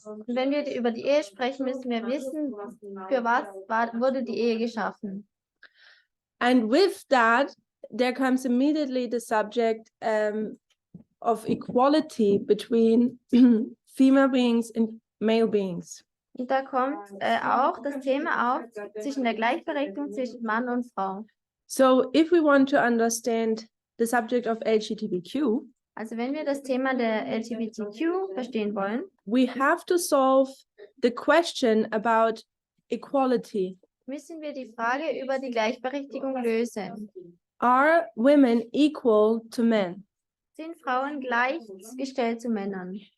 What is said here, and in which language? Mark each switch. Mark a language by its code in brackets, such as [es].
[de] Und wenn wir über die Ehe sprechen, müssen wir wissen, für was wurde die Ehe geschaffen. [en] And with that, there comes immediately the subject of equality between female beings and male beings. [de] Und da kommt auch das Thema auf zwischen der Gleichberechtigung zwischen Mann und Frau. [en] So if we want to understand the subject of LGTBQ, [de] Also wenn wir das Thema der LGBTQ verstehen wollen, [en] we have to solve the question about equality. [de] müssen wir die Frage über die Gleichberechtigung lösen. [en] Are women equal to men? [de] Sind Frauen gleichgestellt zu Männern?